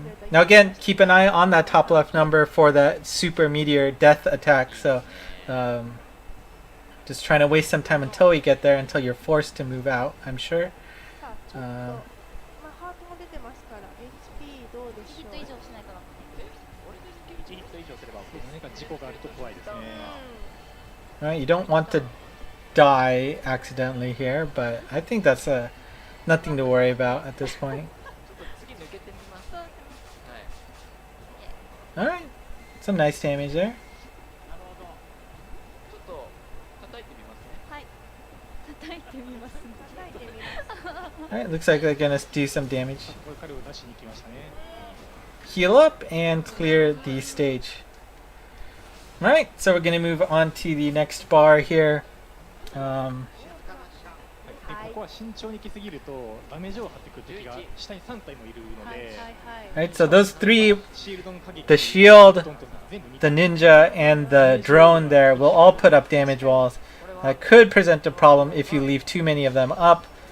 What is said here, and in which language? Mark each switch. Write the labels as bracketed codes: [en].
[en] Now again, keep an eye on that top left number for that super meteor death attack. So just trying to waste some time until we get there, until you're forced to move out, I'm sure. [ja] まあハートも出てますから HP どうでしょう。ヒット以上しないから。 1ヒット以上すれば OK。何か事故があると怖いですね。 [en] Right, you don't want to die accidentally here, but I think that's nothing to worry about at this point. [ja] 次抜けてみます。はい。 [en] Alright, some nice damage there. [ja] ちょっと叩いてみますね。はい。叩いてみます。叩いてみます。 [en] Alright, looks like they're gonna do some damage. [ja] これ彼を出しに来ましたね。 [en] Heal up and clear the stage. Alright, so we're gonna move on to the next bar here. [ja] ここは慎重に行きすぎるとダメージを張ってくる敵が下に3体もいるので、 [en] Alright, so those three, the shield, the ninja, and the drone there will all put up damage walls. That could present a problem if you leave too many of them up.